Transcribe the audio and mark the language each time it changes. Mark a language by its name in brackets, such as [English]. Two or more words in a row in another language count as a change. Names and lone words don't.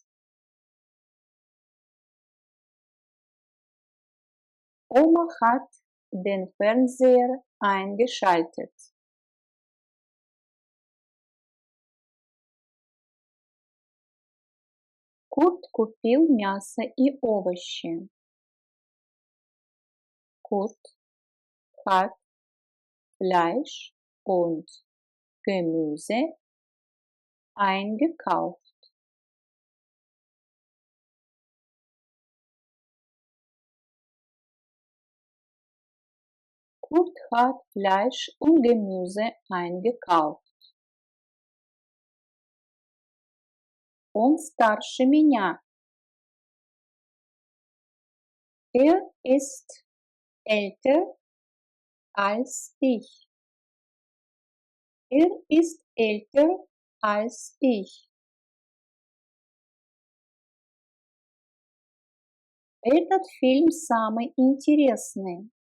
[German] Oma hat den Fernseher eingeschaltet. [Russian] Kurt купил мясо и овощи. [German] Kurt hat Fleisch und Gemüse eingekauft. Kurt hat Fleisch und Gemüse eingekauft. [Russian] Он старше меня. [German] Er ist älter als ich. Er ist älter als ich. [Russian] Этот фильм самый интересный.